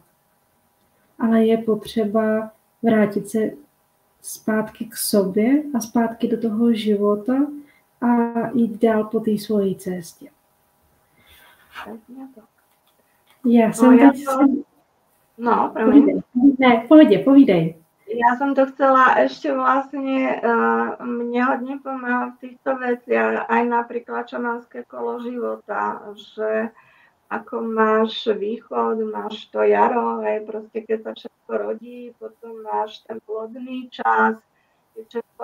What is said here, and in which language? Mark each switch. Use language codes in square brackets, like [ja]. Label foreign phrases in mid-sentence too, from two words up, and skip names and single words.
[cs] Ale je potřeba vrátit se zpátky k sobě a zpátky do toho života a jít dál po té svojí cestě. Já jsem teď... No, promiň. Ne, povídej. [sk] Ja som to chcela ešte vlastne, mne hodne pomáha v týchto veciach, aj napríklad šamanské kolo života, že ako máš východ, máš to jaro, aj proste keď sa všetko rodí, potom máš ten plodný čas, keď všetko